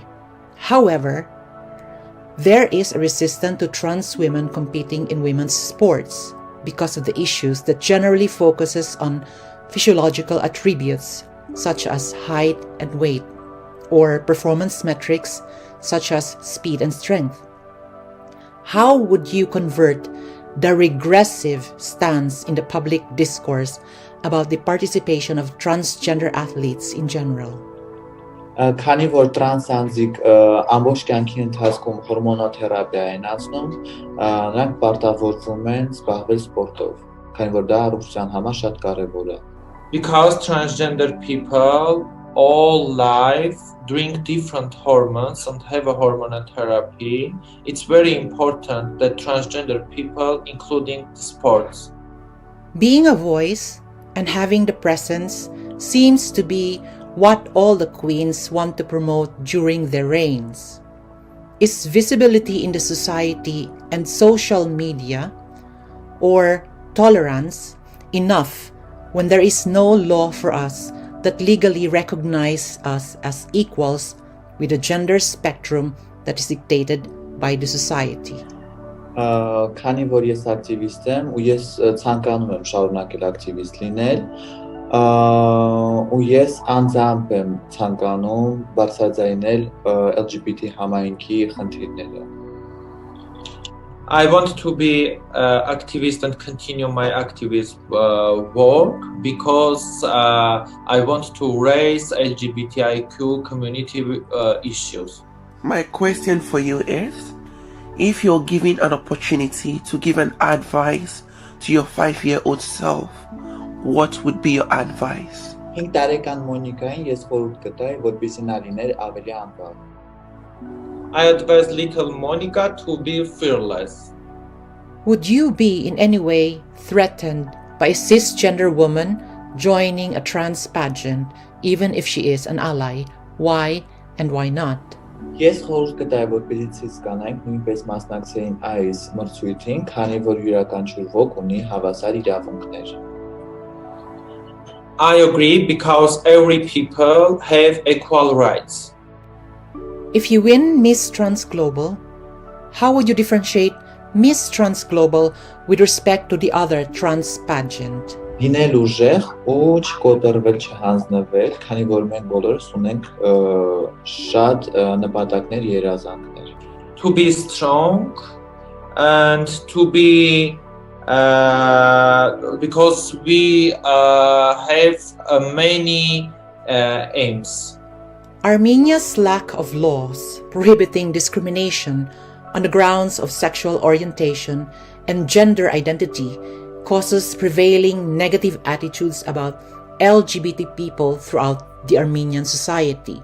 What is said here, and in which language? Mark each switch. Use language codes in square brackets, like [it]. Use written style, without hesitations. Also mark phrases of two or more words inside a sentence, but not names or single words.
[en] However, there is a resistance to trans women competing in women's sports because of the issues that generally focuses on physiological attributes such as height and weight, or performance metrics such as speed and strength. How would you convert the regressive stance in the public discourse about the participation of transgender athletes in general? [hy] Քանի որ տրանս անձիկ ամբողջ կյանքի ընթացքում հորմոնոթերապիա են անցնում, նրանք պարտավորվում են զբաղվել սպորտով, քանի որ դա առողջության համար շատ կարևոր է։ [en] Because transgender people all life drink different hormones and have a hormonal therapy, it's very important that transgender people including sports. Being a voice and having the presence seems to be what all the queens want to promote during their reigns. Is visibility in the society and social media, or tolerance, enough when there is no law for us that legally recognize us as equals with a gender spectrum that is dictated by the society? [hy] Քանի որ ես ակտիվիստ եմ ու ես ցանկանում եմ շարունակել ակտիվիստ լինել, ու ես անձամբ եմ ցանկանում բարձրաձայնել LGBT համայնքի խնդիրները։ [en] I want to be activist and continue my activist work because I want to raise LGBTIQ community issues. My question for you is, if you're given an opportunity to give an advice to your 5-year-old self, what would be your advice? [hy] 5 տարեկան Մոնիկային ես խորհուրդ կտայի, որպեսզի նա լիներ ավելի անվավ։ [en] I advise little Monica to be fearless. Would you be in any way threatened by a cisgender woman joining a trans pageant, even if she is an ally? Why and why not? [hy] Ես խորհուրդ կտայի, որպեսզի ցույց կանայինք նույնպես մասնակցեին այս մրցույթին, քանի որ յուրաքանչյուր ոք ունի հավասար իրավունքներ։ [en] I agree because every people have equal rights. If you win Miss Trans Global, how would you differentiate Miss Trans Global with respect to the other trans pageant? [hy] Լինել ուժեղ ու չկոտրվել, չհանձնվել, քանի որ մենք բոլորս ունենք շատ նպատակներ, երազանքներ։ [en] To be strong and to be because we have many aims. Armenia's lack of laws prohibiting discrimination on the grounds of sexual orientation and gender identity causes prevailing negative attitudes about LGBT people throughout the Armenian society.